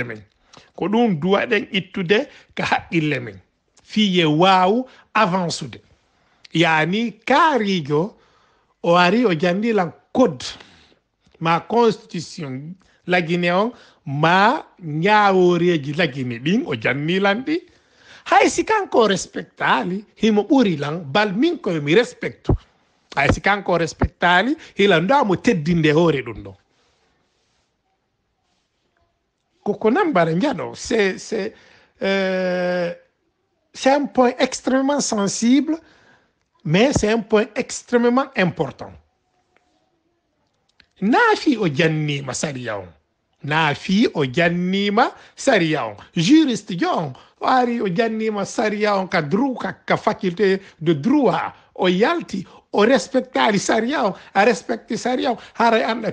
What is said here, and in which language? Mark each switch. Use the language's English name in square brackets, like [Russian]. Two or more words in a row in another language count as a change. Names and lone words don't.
[Fula] men ko ɗum duwaɗen ittude ka haqqille men fiye waw avancude yani kaarijo o ari o jandilan code ma constitution lagine on ma ñaworeji lagine ɗin o jannilan ɗi hay si kanko respectali himo ɓuri lan bal min koye mi respectu hay si kanko respectali hila ndamo teddinde hoore ɗum ɗon koko nambara njaɗo [French] c'est un point extrêmement sensible mais c'est un point extrêmement important [Fula] naafi o jannima saria on naafi o jannima saria on juriste jo on o ari o jannima saria on ka [French] faculté de droit [Fula] o yalti o respectali saria on a respecte saria on haray anda